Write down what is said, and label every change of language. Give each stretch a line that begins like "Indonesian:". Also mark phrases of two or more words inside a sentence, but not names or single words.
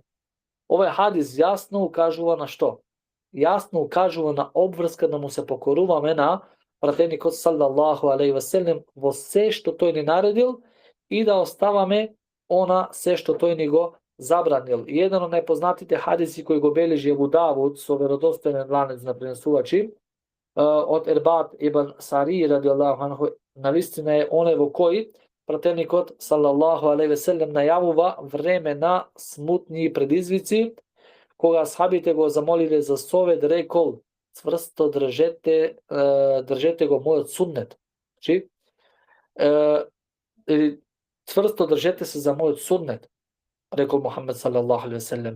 Macedonian: Овој хадис јасно укажува на што? Јасно укажува на обврска да му се покоруваме на пратеникот
Arabic: صلى الله عليه وسلم
Macedonian: во се што тој ни наредил и да оставаме она се што тој ни го забранил. И еден од најпознатите хадиси кој го бележи Абу Давуд со веродостоен ланец на пренесувачи од Ербад ибн Сари
Arabic: رضي الله عنه,
Macedonian: навистина е оне во кој пратеникот
Arabic: صلى الله عليه وسلم
Macedonian: најавува време на смутни и предизвици, кога асхабите го замолиле за совет, рекол: цврсто држете го мојот суннет. Значи, цврсто држете се за мојот суннет, рекол Мухамед
Arabic: صلى الله عليه وسلم.